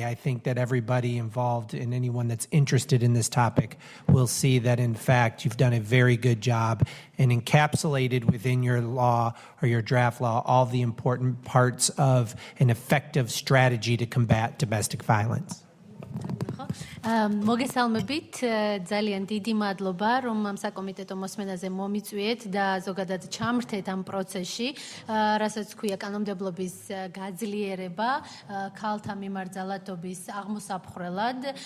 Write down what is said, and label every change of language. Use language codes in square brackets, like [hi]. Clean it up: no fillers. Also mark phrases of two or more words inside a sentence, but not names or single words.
[en] I think that everybody involved and anyone that's interested in this topic will see that, in fact, you've done a very good job and encapsulated within your law or your draft law all the important parts of an effective strategy to combat domestic violence. [ka] მოგესალმებით, ძალიან დიდი მადლობა, რომ ამ საკომიტეტო მოსმენაზე მომიწვიეთ და ზოგადად ჩამრთეთ ამ პროცესში, რასაც ქვია კანონმდებლობის გაძლიერება, ქალთა მიმართ ძალადობის აღმოსაფხრელად.